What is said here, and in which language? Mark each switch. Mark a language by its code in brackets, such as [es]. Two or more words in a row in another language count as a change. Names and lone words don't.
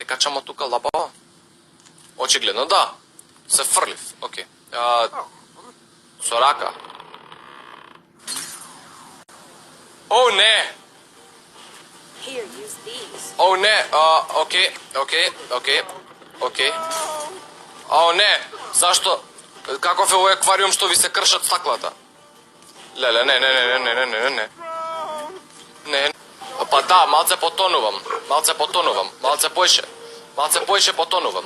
[mk] скачам од тука лабаво? Очигледно да. Се фрлив, окей. Со рака. О, не! [en] Here, use these. [mk] О, не! Окей. О, не! Зашто? Каков е овој аквариум што ви се кршат стаклата? Леле, не. Не. Па да, малце потонувам. Малце поише потонувам.